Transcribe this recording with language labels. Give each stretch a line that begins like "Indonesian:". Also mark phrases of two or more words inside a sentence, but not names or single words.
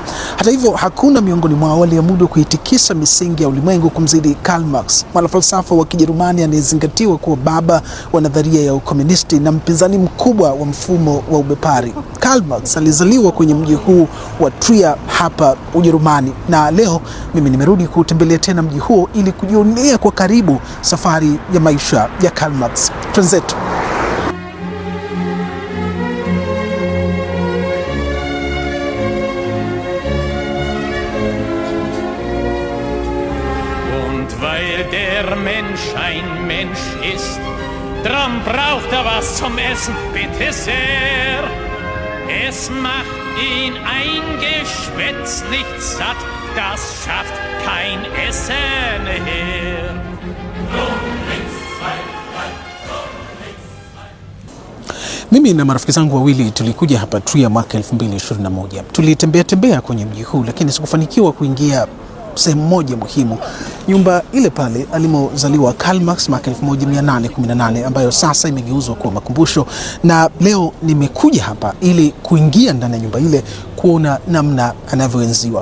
Swahili: Hata hivyo, hakuna miongoni mwao aliyemudu kuitikisa misingi ya ulimwengu kumzidi Karl Marx, mwanafalsafa wa Kijerumani anayezingatiwa kuwa baba wa nadharia ya ukomunisti na mpinzani mkubwa wa mfumo wa ubepari. Karl Marx alizaliwa kwenye mji huu wa Trier hapa Ujerumani, na leo mimi nimerudi kutembelea tena mji huo ili kujionea kwa karibu safari ya maisha ya Karl Marx. Twenzetu.
German: Der Mensch ein Mensch ist, drum braucht was zum Essen, bitte sehr. Es macht ihn ein Geschwätz nicht satt, das schafft kein Essen her.
Swahili: Mimi na marafiki zangu wawili tulikuja hapa Trier mwaka 2021. Tulitembea kwenye mji huu, lakini sikufanikiwa kuingia sehemu moja muhimu, nyumba ile pale alimozaliwa Karl Marx mwaka 1818, ambayo sasa imegeuzwa kuwa makumbusho, na leo nimekuja hapa ili kuingia ndani ya nyumba ile kuona namna anavyoenziwa.